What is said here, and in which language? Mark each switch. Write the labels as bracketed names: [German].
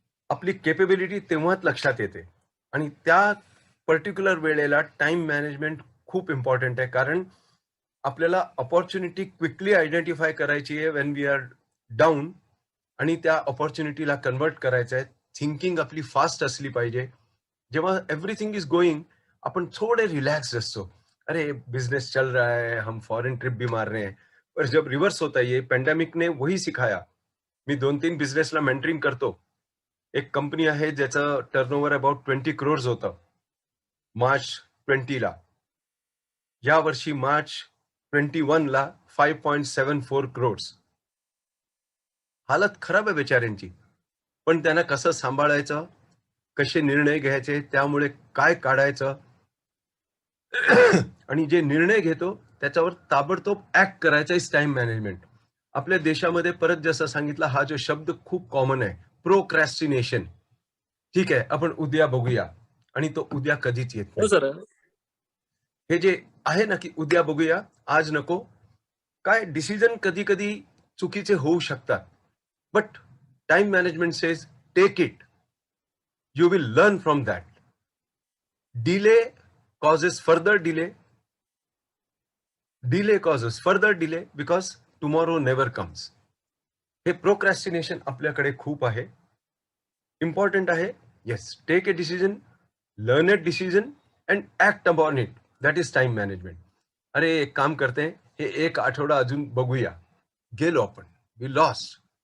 [Marathi] आपली केपेबिलिटी तेव्हाच लक्षात येते. आणि त्या पर्टिक्युलर वेळेला टाइम मॅनेजमेंट खूप इम्पॉर्टंट आहे. कारण आपल्याला अपॉर्च्युनिटी क्विकली आयडेंटिफाय करायची आहे [English] when we are down, [Marathi] आणि त्या अपॉर्च्युनिटीला कन्वर्ट करायचं आहे. थिंकिंग आपली फास्ट असली पाहिजे. जेव्हा [English] everything is going, [Marathi] आपण थोड़े रिलैक्स असतो. [Hindi] अरे बिजनेस चल रहा है, हम फॉरेन ट्रिप भी मार रहे हैं. पर जब रिवर्स होता है, ये पेंडेमिक ने वही सिखाया. [Marathi] मी 2-3 बिझनेसला मेंटरिंग करतो. एक कंपनी आहे ज्याचं टर्नओव्हर अबाउट 20 crores होतं मार्च 20ला. या वर्षी मार्च 21ला 5.74 crores. हालत खराब आहे बेचाऱ्यांची. पण त्यांना कसं सांभाळायचं, कसे निर्णय घ्यायचे, त्यामुळे काय काढायचं, आणि जे निर्णय घेतो त्याच्यावर ताबडतोब ऍक्ट करायचा इज टाइम मॅनेजमेंट. आपल्या देशामध्ये परत जसं सांगितलं, हा जो शब्द खूप कॉमन आहे, प्रोक्रॅस्टिनेशन. ठीक आहे, आपण उद्या बघूया, आणि तो उद्या कधीच येत नाही. सर, हे जे आहे ना की उद्या बघूया, आज नको, काय डिसिजन कधी कधी चुकीचे होऊ शकतात. [English] But time management says take it, you will learn from that. Delay causes further delay. Delay causes further delay because tomorrow never comes. [Marathi] हे प्रोक्रॅस्टिनेशन आपल्याकडे खूप आहे. इम्पॉर्टंट आहे. [English] Yes, take a decision, learn a decision and act upon it. That is time management. [Marathi] अरे एक काम करते, हे एक आठवडा अजून बघूया. गेलो आपण, [English] We lost.